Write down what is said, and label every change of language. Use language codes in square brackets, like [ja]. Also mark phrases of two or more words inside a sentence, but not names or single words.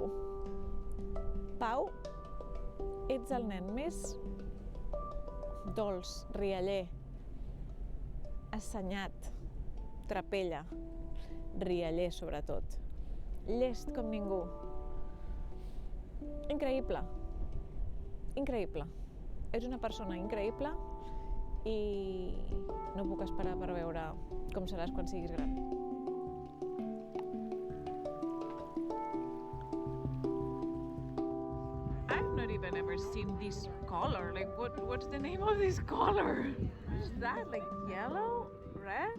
[ca] Pau, ets el nen més dolç, rialler, assenyat, trapella, rialler sobretot, llest com ningú. Increïble, increïble. Ets una persona increïble i no puc esperar per veure com seràs quan siguis gran. [en] I've not even ever seen this color. Like, what's the name of this color? What's that? Like yellow? Red?